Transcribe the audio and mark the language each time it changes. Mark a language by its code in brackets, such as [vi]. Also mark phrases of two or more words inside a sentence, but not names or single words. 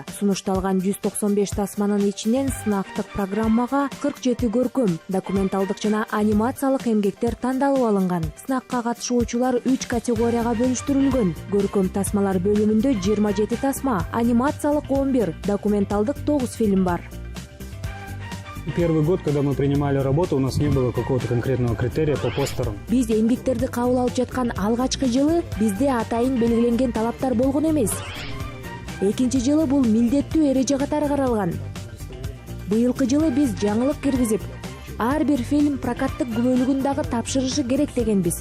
[ky] Сунушталган 195 тасманын ичинен сынактык программага 47 көркөм, документалдык жана анимациялык эмгектер тандалып алынган. Сынакка катышуучулар 3 категорияга бөлүштүрүлгөн. Көркөм тасмалар бөлүмүндө 27 тасма, анимациялык 11, документалдык 9 фильм бар. [ru] Первый год, когда мы принимали работу, у нас не было какого-то конкретного критерия по постерам. [ky] Биз эмгектерди кабыл алып жаткан алгачкы жылы бизде атайын белгиленген талаптар болгон эмес. Экинчи жылы бул милдеттүү эреже катары каралган. Быйылкы жылы биз жаңылык киргизип, ар бир фильм прокаттык күбөлүгүн дагы тапшырышы керек дегенбиз.